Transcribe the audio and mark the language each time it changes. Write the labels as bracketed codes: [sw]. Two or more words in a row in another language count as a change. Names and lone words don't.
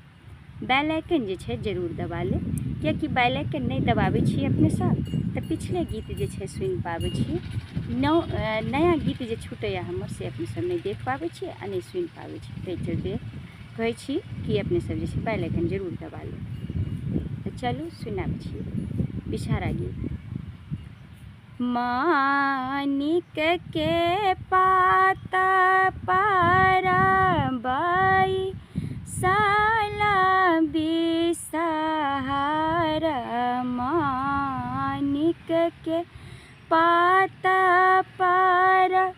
[en] bell icon [mai] जे छै जरूर दबा ले क्योंकि [en] bell icon [mai] नहीं दबाबै छी अपने सब तो पिछले गीत जे छै सुनि पाबै छी। नया गीत जे छूटैया हमर से अपने सब नहीं देख पाबै छी आ नहीं सुनि पाबै छी। ताहि चलते कहै छी कि अपने सब जे छै [en] bell icon [mai] जरूर दबा ले। तो चलू सुनाबै छी विषहारा गीत। मानिक के पाता पर बाई साला विषहारा मानिक के पाता पर